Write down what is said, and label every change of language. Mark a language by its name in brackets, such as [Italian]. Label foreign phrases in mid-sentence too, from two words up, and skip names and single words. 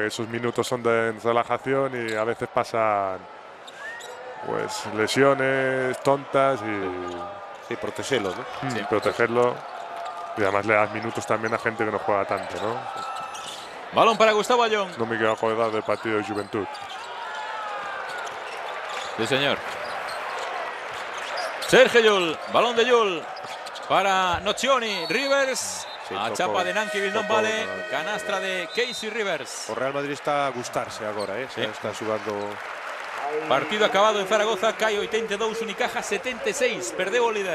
[Spanish] Esos minutos son de relajación y a veces pasan pues lesiones tontas y... Sí, protegerlo, ¿no? Sí, protegerlo. Y además le das minutos también a gente que no juega tanto, ¿no? Balón para Gustavo Ayón. No me quiero acordar del partido de Juventud. Sí, señor. Sergio Llull, balón de Llull para Nocioni, Rivers. Sí, [Galician] a chapa de Nanki non vale, canastra de Casey Rivers. O Real Madrid está a gustarse agora, Sí. Está xugando. Partido acabado en Zaragoza, CAI 82, Unicaja 76, perdeu o líder.